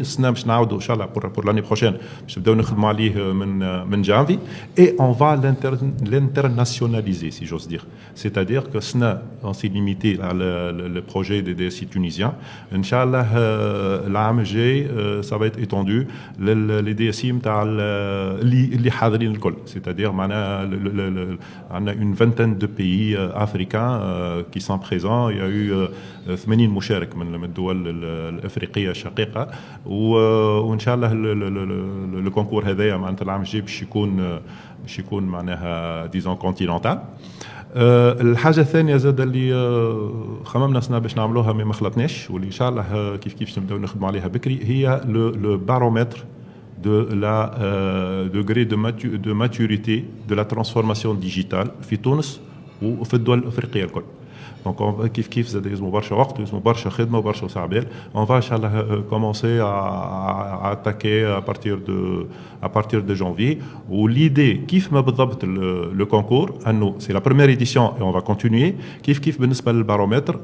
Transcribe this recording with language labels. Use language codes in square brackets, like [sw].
[ar] السنه باش نعاودوا ان شاء الله بور لاني بروشين باش نبداو نخدموا عليه من جانفي اي اون فا [fr] l'internationaliser si j'ose dire. C'est-à-dire que [ar] السنه [fr] on s'est limité à le projet des DSI tunisiens. Inch'Allah [ar] العام الجاي [fr] ça va être étendu les DSI [ar] نتاع اللي حاضرين الكل. [fr] C'est-à-dire [ar] معناها [fr] عندنا une vingtaine de pays africains qui sont présents. Il y a eu [ar] 80 مشارك من الدول الافريقيه الشقيقه وان شاء الله الكونكور هذايا معناتها العام الجاي باش يكون معناها ديزون كونتينونتال. الحاجه الثانيه زاد اللي خممنا سنه باش نعملوها ما خلطناش واللي ان شاء الله كيف نبداو نخدموا عليها بكري هي لو بارومتر [fr] de la degré de maturité de la transformation digitale [ar] في تونس وفي الدول الافريقيه الكل. Donc كيف زاد يلزموا برشا وقت ويلزموا برشا خدمه وبرشا صعبال. [fr] On va inchallah commencer à attaquer à partir de janvier. Où l'idée [ar] كيف ما بالضبط [fr] le concours انه c'est la première édition et on va continuer [ar] كيف بالنسبه للبارومتر.